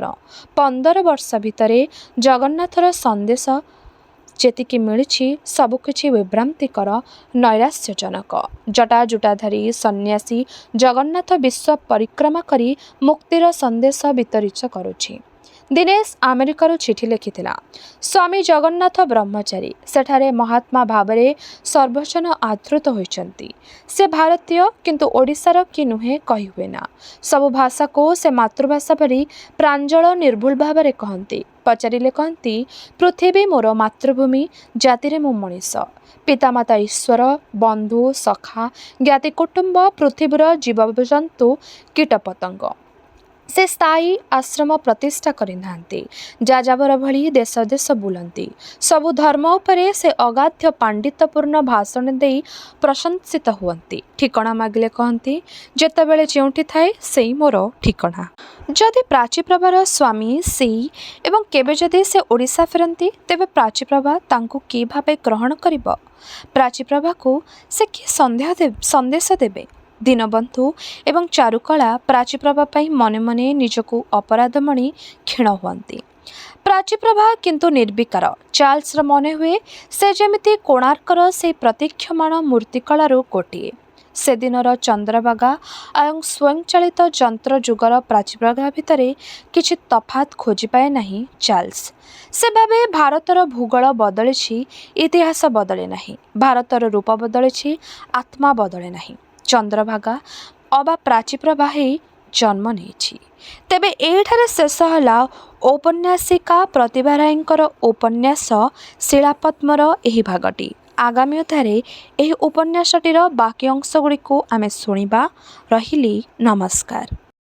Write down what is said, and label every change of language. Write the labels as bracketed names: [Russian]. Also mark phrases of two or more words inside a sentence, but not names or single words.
[Odia] 15 ବର୍ଷ ଭିତରେ ଜଗନ୍ନାଥର ସନ୍ଦେଶ ଯେତିକି ମିଳିଛି, ସବୁକିଛି ବିଭ୍ରାନ୍ତିକର, ନୈରାଶ୍ୟଜନକ। ଜଟାଜୁଟାଧାରୀ ସନ୍ନ୍ୟାସୀ ଜଗନ୍ନାଥ ବିଶ୍ୱ ପରିକ୍ରମା କରି ମୁକ୍ତିର ସନ୍ଦେଶ ବିତରିତ କରୁଛି। ଦିନେଶ ଆମେରିକାର ଚିଠି ଲେଖିଥିଲା। ସ୍ୱାମୀ ଜଗନ୍ନାଥ ବ୍ରହ୍ମଚାରୀ ସେଠାରେ ମହାତ୍ମା ଭାବରେ ସର୍ବଜନ ଆଦୃତ ହେଉଛନ୍ତି। ସେ ଭାରତୀୟ କିନ୍ତୁ ଓଡ଼ିଶାର କି ନୁହେଁ କହି ହୁଏ ନା। ସବୁ ଭାଷାକୁ ସେ ମାତୃଭାଷା ପରି ପ୍ରାଞ୍ଜଳ ନିର୍ଭୁଲ ଭାବରେ କହନ୍ତି। ପଚାରିଲେ କହନ୍ତି ପୃଥିବୀ ମୋର ମାତୃଭୂମି, ଜାତିରେ ମୁଁ ମନୀଷ। ପିତାମାତା ଈଶ୍ୱର, ବନ୍ଧୁ ସଖା ଜ୍ଞାତି କୁଟୁମ୍ବ, ପୃଥିବୀର ଜୀବଜନ୍ତୁ କୀଟପତଙ୍ଗ। ସେ ସ୍ଥାୟୀ ଆଶ୍ରମ ପ୍ରତିଷ୍ଠା କରିନାହାନ୍ତି। ଯାଯାବର ଭଳି ଦେଶ ଦେଶ ବୁଲନ୍ତି। ସବୁ ଧର୍ମ ଉପରେ ସେ ଅଗାଧ ପାଣ୍ଡିତ୍ୟପୂର୍ଣ୍ଣ ଭାଷଣ ଦେଇ ପ୍ରଶଂସିତ ହୁଅନ୍ତି। ଠିକଣା ମାଗିଲେ କହନ୍ତି ଯେତେବେଳେ ଯେଉଁଠି ଥାଏ ସେଇ ମୋର ଠିକଣା। ଯଦି ପ୍ରାଚୀପ୍ରଭାର ସ୍ୱାମୀ ସେଇ ଏବଂ କେବେ ଯଦି ସେ ଓଡ଼ିଶା ଫେରନ୍ତି ତେବେ ପ୍ରାଚୀପ୍ରଭା ତାଙ୍କୁ କି ଭାବେ ଗ୍ରହଣ କରିବ? ପ୍ରାଚୀପ୍ରଭାକୁ ସେ କି ସନ୍ଦେଶ ଦେବେ? ଦୀନବନ୍ଧୁ ଏବଂ ଚାରୁକଳା ପ୍ରାଚୀପ୍ରଭା ପାଇଁ ମନେ ମନେ ନିଜକୁ ଅପରାଧମଣି କ୍ଷୀଣ ହୁଅନ୍ତି। ପ୍ରାଚୀପ୍ରଭା କିନ୍ତୁ ନିର୍ବିକାର। ଚାର୍ଲ୍ସର ମନେ ହୁଏ ସେ ଯେମିତି କୋଣାର୍କର ସେ ପ୍ରତୀକ୍ଷମାଣ ମୂର୍ତ୍ତିକଳାରୁ ଗୋଟିଏ। ସେ ଦିନର ଚନ୍ଦ୍ରଭାଗା ଏବଂ ସ୍ୱୟଂଚାଳିତ ଯନ୍ତ୍ର ଯୁଗର ପ୍ରାଚୀପ୍ରଭା ଭିତରେ କିଛି ତଫାତ ଖୋଜି ପାଏ ନାହିଁ ଚାର୍ଲ୍ସ। ସେ ଭାବେ ଭାରତର ଭୂଗୋଳ ବଦଳିଛି, ଇତିହାସ ବଦଳେ ନାହିଁ। ଭାରତର ରୂପ ବଦଳିଛି, ଆତ୍ମା ବଦଳେ ନାହିଁ। ଚନ୍ଦ୍ରଭାଗା ଅବା ପ୍ରାଚୀପ୍ରଭା ହିଁ ଜନ୍ମ ନେଇଛି। ତେବେ ଏଠାରେ ଶେଷ ହେଲା ଔପନ୍ୟାସିକା ପ୍ରତିଭା ରାୟଙ୍କର ଉପନ୍ୟାସ ଶିଳାପଦ୍ମର ଏହି ଭାଗଟି। ଆଗାମୀ ଅଧ୍ୟାୟରେ ଏହି ଉପନ୍ୟାସଟିର ବାକି ଅଂଶ ଗୁଡ଼ିକ ଆମେ ଶୁଣିବା। ରହିଲି ନମସ୍କାର।